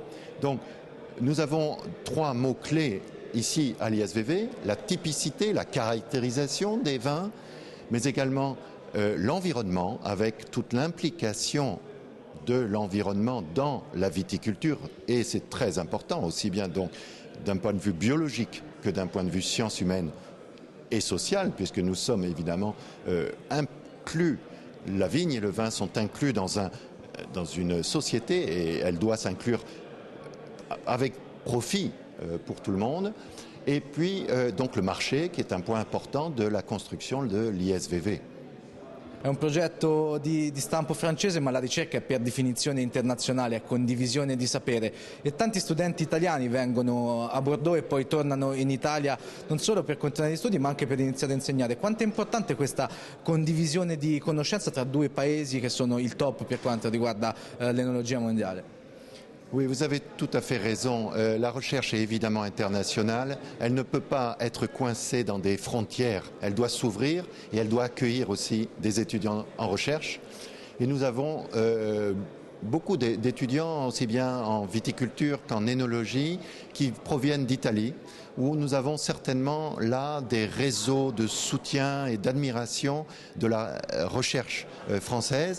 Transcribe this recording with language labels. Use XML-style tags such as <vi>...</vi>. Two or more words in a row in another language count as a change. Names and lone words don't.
<fr>Donc, nous avons 3 mots-clés ici à l'ISVV, la typicité, la caractérisation des vins, mais également l'environnement, avec toute l'implication de l'environnement dans la viticulture, et c'est très important aussi bien donc d'un point de vue biologique que d'un point de vue sciences humaines et sociales, puisque nous sommes évidemment inclus, la vigne et le vin sont inclus dans une société et elle doit s'inclure avec profit pour tout le monde. Et puis donc le marché qui est un point important de la construction de l'ISVV.</fr> <it>È un progetto di stampo francese, ma la ricerca è per definizione internazionale, è condivisione di sapere, e tanti studenti italiani vengono a Bordeaux e poi tornano in Italia non solo per continuare gli studi ma anche per iniziare a insegnare. Quanto è importante questa condivisione di conoscenza tra 2 paesi che sono il top per quanto riguarda l'enologia mondiale?</it> <fr>Oui, vous avez tout à fait raison. La recherche est évidemment internationale. Elle ne peut pas être coincée dans des frontières. Elle doit s'ouvrir et elle doit accueillir aussi des étudiants en recherche. Et nous avons beaucoup d'étudiants, aussi bien en viticulture qu'en énologie, qui proviennent d'Italie, où nous avons certainement là des réseaux de soutien et d'admiration de la recherche française.</fr>